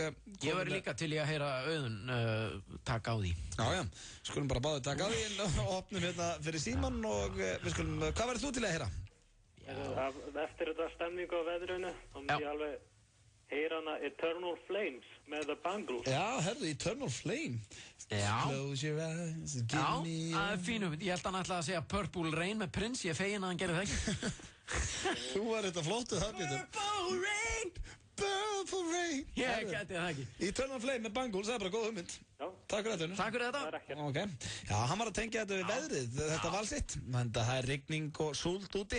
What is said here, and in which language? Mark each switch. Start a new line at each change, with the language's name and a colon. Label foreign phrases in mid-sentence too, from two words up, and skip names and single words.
Icelandic: ég verð líka til að heyra Auðun taka á því. Já, skulum bara báðu taka á því og opnum hérna fyrir síman og við skulum, hvað verður þú til að heyra? Eftir þetta stemningu á veðrunu þá myndi ég alveg heyra hana Eternal Flames með The Bangles. Já, herðu, Eternal Flame. Já.
English: Close your eyes, give me...
Icelandic: Já, það er fínu. Ég held að hann ætlaði að segja Purple Rain með Prince. Ég fegin að hann gerði það ekki. Þú var þetta flottu það, Pétur. Purple Rain! Purple Rain! Ég gæti það ekki. Eternal Flame með Bangles, það er bara góð hugmynd. Já. Takk fyrir þetta. Takk fyrir þetta. Ok. Já, hann var að tengja þetta við veðrið, þetta val sitt. Það er rigning og súld úti.